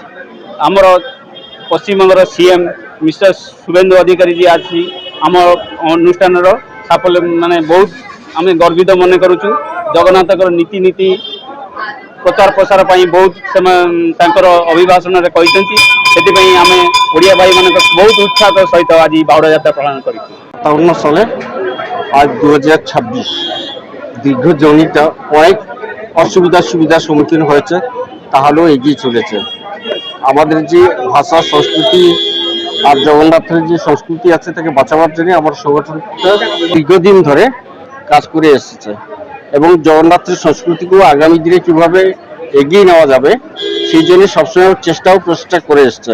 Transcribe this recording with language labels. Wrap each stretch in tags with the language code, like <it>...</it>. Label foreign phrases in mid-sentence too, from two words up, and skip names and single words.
<or>ଆମର ପଶ୍ଚିମବଙ୍ଗର ସିଏମ୍ ମିଷ୍ଟର শুভেন্দু ଅଧିକାରୀ ଯିଏ ଆସି ଆମ ଅନୁଷ୍ଠାନର ସାଫଲ୍ୟ ମାନେ ବହୁତ ଆମେ ଗର୍ବିତ ମନେ କରୁଛୁ। ଜଗନ୍ନାଥଙ୍କର ନୀତି ପ୍ରଚାର ପ୍ରସାର ପାଇଁ ବହୁତ ତାଙ୍କର ଅଭିଭାଷଣରେ କହିଛନ୍ତି। ସେଥିପାଇଁ ଆମେ ଓଡ଼ିଆ ଭାଇମାନଙ୍କ ବହୁତ</or> <bn>উৎসাহ সহিত আজ বাহুড়া যাত্রা পালন করেছি। 57 সালে আজ 2026 দীর্ঘ জর্নিটা অনেক সুবিধার সম্মুখীন হয়েছে, তাহলেও এগিয়ে চলেছে। আমাদের যে ভাষা সংস্কৃতি আর জগন্নাথের যে সংস্কৃতি আছে তাকে বাঁচাবার জন্য আমার সংগঠনটা দীর্ঘদিন ধরে কাজ করে এসেছে এবং জগন্নাথের সংস্কৃতিকেও আগামী দিনে কীভাবে এগিয়ে নেওয়া যাবে সেই জন্য সবসময় প্রচেষ্টা করে এসছে।</bn>